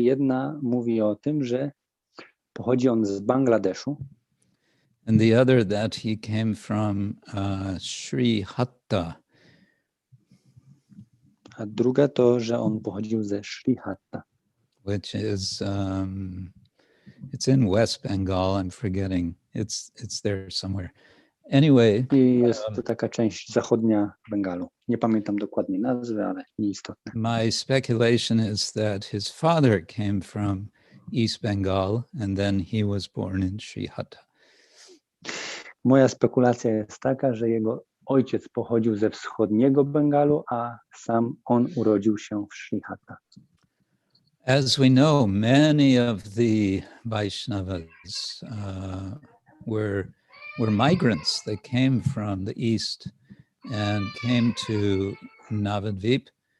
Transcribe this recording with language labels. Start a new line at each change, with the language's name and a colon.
Polish: Jedna mówi o tym, że pochodzi on z Bangladeszu.
English: And the other that he came from Sri Hatta.
Polish: A druga to, że on pochodził ze Sri Hatta.
English: Which is, it's in West Bengal, I'm forgetting. It's there somewhere. Anyway.
Polish: I jest to taka część zachodnia Bengalu. Nie pamiętam dokładnie nazwy, ale nieistotne.
English: My speculation is that his father came from East Bengal and then he was born in Sri Hatta.
Polish: Moja spekulacja jest taka, że jego ojciec pochodził ze wschodniego Bengalu, a sam on urodził się w Sri Hatta.
English: As we know, many of the Vaishnavas were migrants. They came from the east and came to Navadvip.